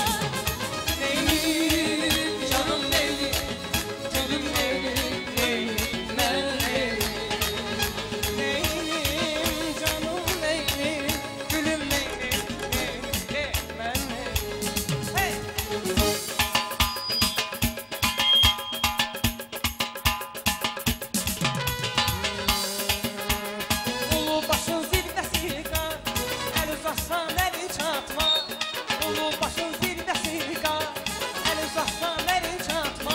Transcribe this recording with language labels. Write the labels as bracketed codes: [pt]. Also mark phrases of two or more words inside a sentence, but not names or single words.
[tr] Leylim canım Leylim gülüm Leylim Leylim ben Leylim Leylim canım Leylim gülüm Leylim Leylim ben Leylim Hey! [az] Ulu başın zirvəsi qar, əl uzatsan əli çatma. Ulu başın zirvəsi qar, əl uzatsan əli çatma.